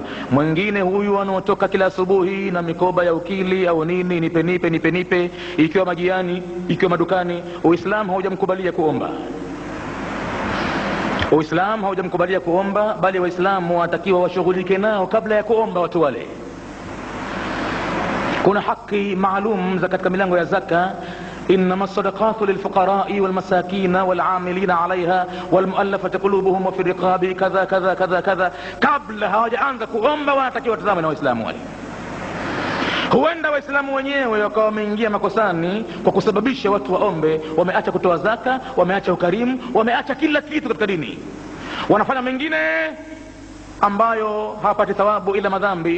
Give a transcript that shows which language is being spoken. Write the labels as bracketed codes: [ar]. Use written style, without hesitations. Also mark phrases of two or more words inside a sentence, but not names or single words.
[sw] Mwingine huyu anaotoka kila asubuhi na mikoba ya ukili au nini, nipe nipe nipe nipe, ikiwa majiani, ikiwa madukani, Uislamu haujamkubalia kuomba. Uislamu haujamkubalia kuomba, bali Waislamu watakiwa washughulike nao kabla ya kuomba watu wale. Kuna haki maalum za katika milango ya zaka. [ar] إنما الصدقات للفقراء والمساكين والعاملين عليها والمؤلفة قلوبهم وفي الرقاب كذا كذا كذا كذا. [sw] قبل hawajaanza kuomba wanatakiwa watazame na Waislamu wale. Huenda Waislamu wenyewe wakawa wameingia makosani kwa kusababisha watu waombe, wameacha kutoa zaka, wameacha ukarimu, wameacha kila kitu katika dini, wanafanya mengine ambayo hawapati thawabu ila madhambi.